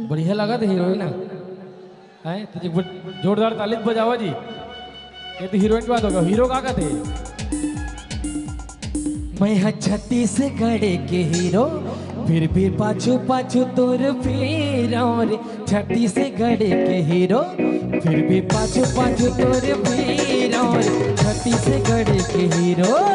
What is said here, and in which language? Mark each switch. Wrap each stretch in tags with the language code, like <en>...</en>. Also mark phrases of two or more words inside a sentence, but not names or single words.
<hne>बढ़िया लगा था हीरोइन है तुझे जोरदार ताली बजावा जी। ये तो हीरोइन की बात होगा, हीरो का थे? मैं हाँ छत्तीसगढ़ के हीरो, फिर भी पाछू पाछू तोर फिरो रे। छत्तीसगढ़ के हीरो, फिर भी पाछू पाछू तोर फिरो रे। छत्तीसगढ़ के हीरो।</hne>